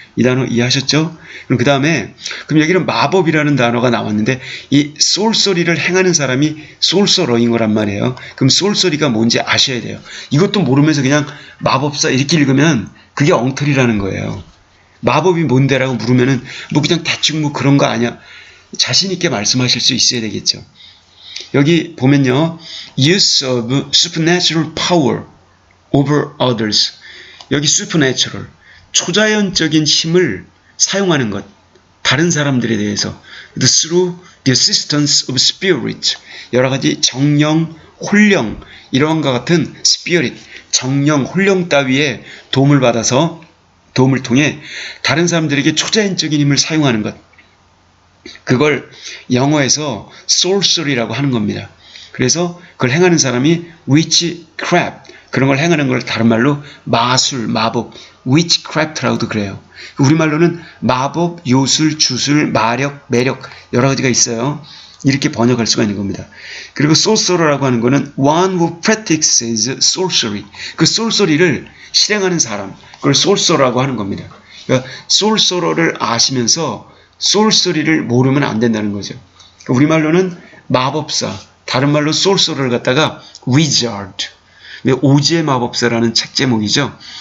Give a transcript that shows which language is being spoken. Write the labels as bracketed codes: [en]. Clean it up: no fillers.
[ko] 이 단어 이해하셨죠? 그럼 그 다음에 그럼 여기는 마법이라는 단어가 나왔는데 이 sorcery를 행하는 사람이 sorcerer인 거란 말이에요. 그럼 sorcery가 뭔지 아셔야 돼요. 이것도 모르면서 그냥 마법사 이렇게 읽으면 그게 엉터리라는 거예요. 마법이 뭔데라고 물으면은 뭐 그냥 대충 뭐 그런 거 아니야. 자신 있게 말씀하실 수 있어야 되겠죠. 여기 보면요. [en] use of supernatural power over others. [ko] 여기 supernatural, 초자연적인 힘을 사용하는 것, 다른 사람들에 대해서 [en] through the assistance of spirit, [ko] 여러 가지 정령, 혼령, 이러한과 같은 spirit, 정령, 혼령 따위의 도움을 받아서 도움을 통해 다른 사람들에게 초자연적인 힘을 사용하는 것, 그걸 영어에서 sorcery라고 하는 겁니다. 그래서 그걸 행하는 사람이 witchcraft, 그런 걸 행하는 걸 다른 말로 마술, 마법, witchcraft라고도 그래요. 우리말로는 마법, 요술, 주술, 마력, 매력 여러 가지가 있어요. 이렇게 번역할 수가 있는 겁니다. [en] 그리고 sorcerer라고 하는 거는 one who practices sorcery. [ko] 그 sorcery를 실행하는 사람, 그걸 sorcerer라고 하는 겁니다. 그러니까 sorcerer를 아시면서 sorcery를 모르면 안 된다는 거죠. 우리말로는 마법사, 다른 말로 sorcerer를 갖다가 wizard, 오지의 마법사라는 책 제목이죠.